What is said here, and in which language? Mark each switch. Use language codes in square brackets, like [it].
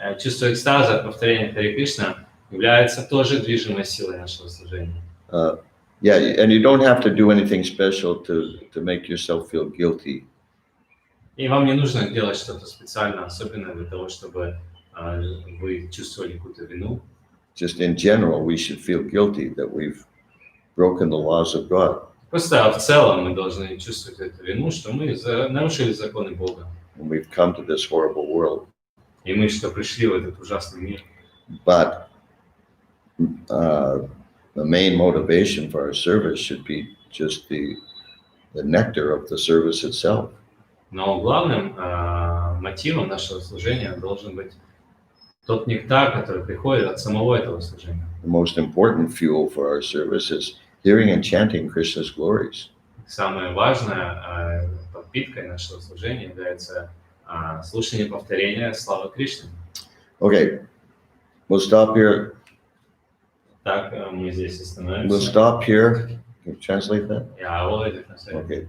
[ru] Чувство экстаза от повторения Hare Krishna является тоже движимой силой нашего служения. [en] Yeah, and you don't have to do anything special to make yourself feel guilty. [ru] И вам не нужно делать что-то специально, особенно для того, чтобы вы чувствовали какую-то вину. [en] Just in general, we should feel guilty that we've broken the laws of God. [ru] Просто в целом мы должны чувствовать эту вину, что мы нарушили законы Бога. [en] And we've come to this horrible world. [ru] И мы что пришли в этот ужасный мир. [en] But the main motivation for our service should be just the nectar of the service itself. [ru] Но главным мотивом нашего служения должен быть тот нектар, который приходит от самого этого служения. [en] The most important fuel for our service is hearing and chanting Krishna's glories. [ru] Самое важное подпиткой нашего служения является слушание повторения славы Кришны. [en] Okay, we'll stop here. [ru] Так, мы здесь [en] We'll [ru] остановимся. [en] stop here. Can you translate that? [ru] Я Володя Константин.